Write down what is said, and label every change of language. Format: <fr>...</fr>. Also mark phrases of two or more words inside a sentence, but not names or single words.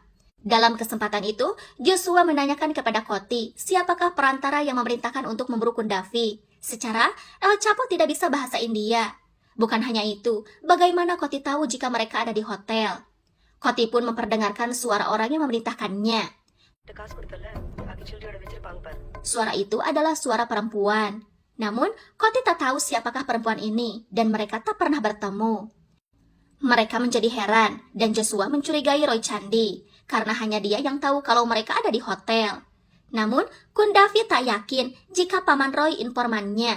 <id>Dalam kesempatan itu, Joshua menanyakan kepada Koti siapakah perantara yang memerintahkan untuk memburu Kundavi. Secara, El Chapo tidak bisa bahasa India. Bukan hanya itu, bagaimana Koti tahu jika mereka ada di hotel? Koti pun memperdengarkan suara orang yang memerintahkannya.</id> <ta>காசு கொடுத்தல பாக்கி சில்லறையோட வச்சிருப்பாங்க பாரு.</ta> <id>Suara itu adalah suara perempuan. Namun, Koti tak tahu siapakah perempuan ini, dan mereka tak pernah bertemu. Mereka menjadi heran, dan Joshua mencurigai Roy Chandi, karena hanya dia yang tahu kalau mereka ada di hotel. Namun, Kundafi tak yakin jika Paman Roy informannya.</id>